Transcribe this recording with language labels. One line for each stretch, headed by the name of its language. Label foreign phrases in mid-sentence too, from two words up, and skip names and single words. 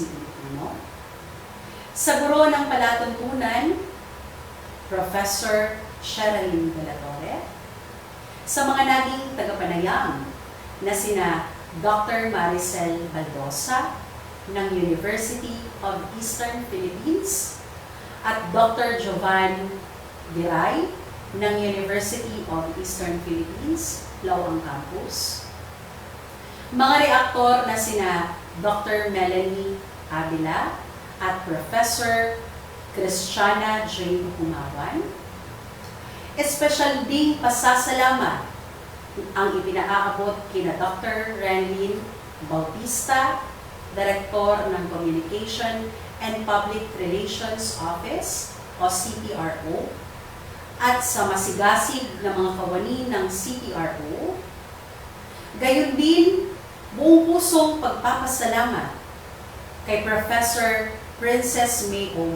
Filipino: Filipino, sa Guro ng Palatuntunan, Professor Sherilyn De La Torre, sa mga naging tagapanayam na sina Dr. Maricel Baldosa ng University of Eastern Philippines at Dr. Jovan Diray ng University of Eastern Philippines, Lawang Campus. Mga reaktor na sina Dr. Melanie Avila at Professor Christiana J. Humawan. Espesyal ding pasasalamat ang ipinaaabot kina Dr. Renlyn Bautista, Director ng Communication and Public Relations Office o CPRO, at sa masigasig na mga kawani ng CPRO. Gayon din, buong pusong pagpapasalamat kay Professor Princess May O.